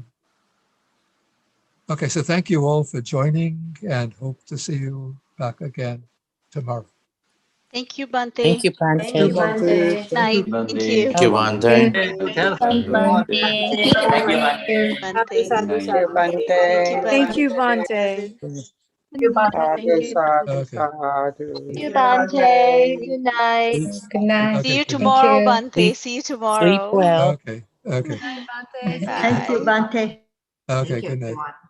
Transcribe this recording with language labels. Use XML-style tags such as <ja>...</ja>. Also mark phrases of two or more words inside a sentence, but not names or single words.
<en>Okay, so thank you all for joining and hope to see you back again tomorrow. Thank you, Bante. Thank you, Bante. Thank you, Bante. Night. Thank you. Thank you, Bante. Bante.</en> <pi>Sadhu, Bante.</pi> <en>Thank you, Bante. Good night.</en> <pi>Sadhu, sadhu,</pi> <en>Okay.</en> <pi>sadhu.</pi> <en>Thank you, Bante. Good night. Good night. See you Okay, good tomorrow, night. Bante. See you Sleep tomorrow. well. Okay, okay, Thank you, Bante. okay, good night.</en>